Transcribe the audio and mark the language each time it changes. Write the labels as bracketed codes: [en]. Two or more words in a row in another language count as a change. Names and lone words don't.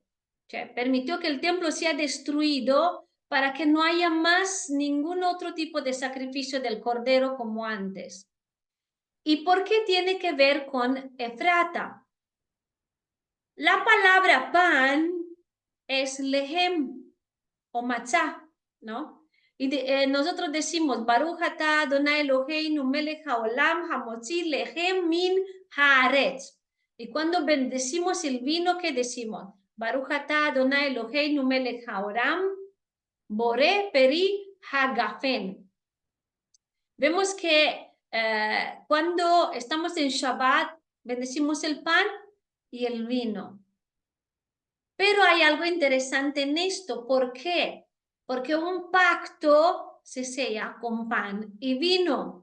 [es] Cioè, permitió que el templo sea destruido para que no haya más ningún otro tipo de sacrificio del cordero como antes. ¿Y por qué tiene que ver con Efrata? La palabra pan es lehem o matzá, ¿no? Nosotros decimos, [he] ברוך אתה אדוני אלוהינו מלך העולם המוציא לחם מן הארץ. [es] Y cuando bendecimos el vino, ¿qué decimos? [he] ברוך אתה אדוני אלוהינו מלך העולם בורא פרי הגפן. [es] Vemos que cuando estamos en Shabbat, bendecimos el pan y el vino. Pero hay algo interesante en esto. ¿Por qué? Porque un pacto se sella con pan y vino.